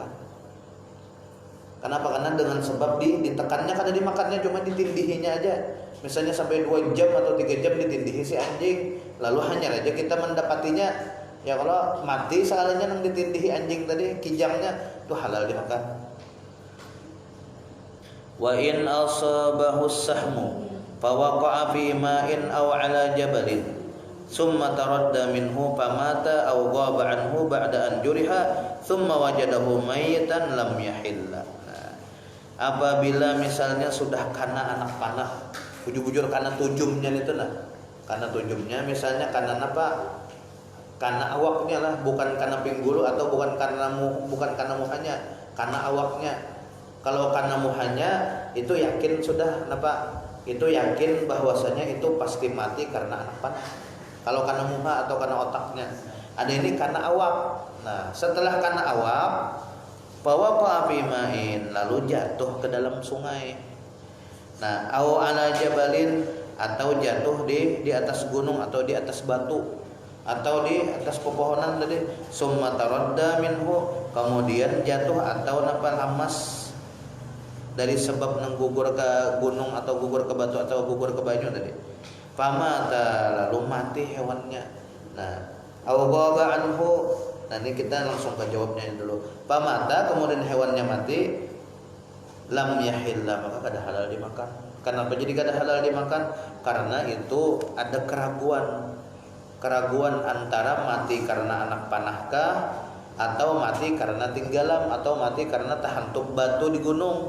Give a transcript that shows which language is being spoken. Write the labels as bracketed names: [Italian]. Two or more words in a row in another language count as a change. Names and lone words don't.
[Banjar] Kenapa? Karena dengan sebab ditekannya, kada dimakannya, cuma ditindihinya aja. Misalnya sampai 2 jam atau 3 jam ditindihi si anjing, lalu hanya aja kita mendapatinya. Ya kalau mati sekalinya nang ditindihi anjing tadi, kijangnya, itu halal dimakan. [Arabic] وإن أصابه سهم فوقع في ماء أو على جبل ثم تردى منه فمات أو غاب عنه بعد أن جرح ثم وجده ميتا لم يحل. [Banjar] Apabila misalnya sudah kena anak panah, bujur-bujur kena tujumnya itu kena tujumnya, misalnya kena kena awaknya lah, bukan kena pinggulu atau bukan kena muhanya, kena awaknya. Kalau kena muhanya itu yakin sudah itu yakin bahwasanya itu pasti mati karena anak panah. Kalau karena muha atau karena otaknya, ada ini karena awak. Nah setelah karena awak, bawa api main, lalu jatuh ke dalam sungai. [Arabic] Nah أو على جبل, [Banjar] atau jatuh di atas gunung atau di atas batu atau di atas pepohonan tadi. [Arabic] ثم تردى منه, [Banjar] kemudian jatuh atau lamas dari sebab gugur ke gunung atau gugur ke batu atau gugur ke banyu tadi. Famata, lalu mati hewannya. Nah, [Arabic] أو غاب عنه, [Banjar] nanti kita langsung ke jawabnya dulu. Famata, kemudian hewannya mati, [Arabic] لم يحل, [Banjar] maka kada halal dimakan. Kenapa jadi kada halal dimakan? Karena itu ada keraguan antara mati karena anak panahkah, atau mati karena tinggalan, atau mati karena terhantuk batu di gunung.